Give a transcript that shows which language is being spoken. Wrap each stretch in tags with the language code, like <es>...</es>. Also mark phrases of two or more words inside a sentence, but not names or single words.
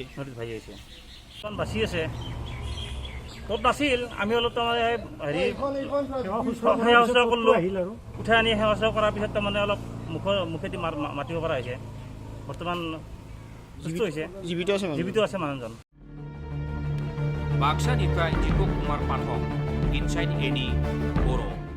<as>কাৰণ বাচি আছে, ক'ত নাছিল। আমি অলপ তাৰমানে হেৰি সেৱা শুশ্ৰূষা কৰিলোঁ। উঠাই আনি সেৱা শুশ্ৰূষা কৰাৰ পিছত তাৰমানে অলপ মুখেদি মাতিব পৰা হৈছে। বৰ্তমান সুস্থ হৈছে, জীৱিত আছে মানুহজন।</as> <brx>बाक्सानिफ्राय दीपक कुमार पाठक, इनसाइड एनि बर'।</brx>